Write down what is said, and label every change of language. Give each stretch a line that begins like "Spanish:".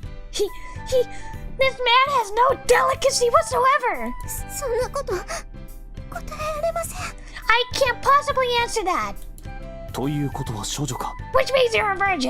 English: This man has no delicacy whatsoever.
Japanese: そんなこと答えられません。
English: I can't possibly answer that.
Japanese: ということは少女か。
English: Which means you're a virgin.